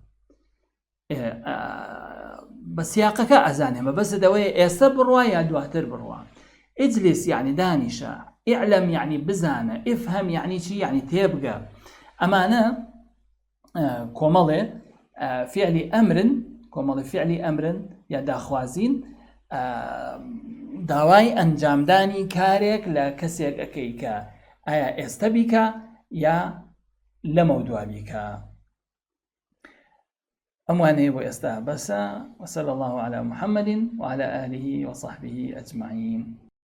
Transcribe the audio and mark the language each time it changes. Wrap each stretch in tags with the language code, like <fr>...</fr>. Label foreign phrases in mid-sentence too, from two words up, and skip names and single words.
<ckb>بە سیاقەکە ئەزانێ مەبەستە دەوەیە ئێستا بڕوا یا دواتر بڕوا ئیجلیس یعنی دانیشە ئیعلەم یعنی بزانە ئیفهەم یعنی چی یعنی تێبگە ئەمانە کۆمەڵێ فعلی ئەمرن کۆمەڵی فعلی ئەمرن یا داخوازین داوای ئەنجامدانی کارێک لە کەسێک ئەەکەی کە ئایا ئێستا بیکە یا لە مەودوع بیکە ئەموانەیە بۆ ئێستا بەسە</ckb> <ar>وصلى الله على محمد وعلى آله وصحبه أجمعين</ar>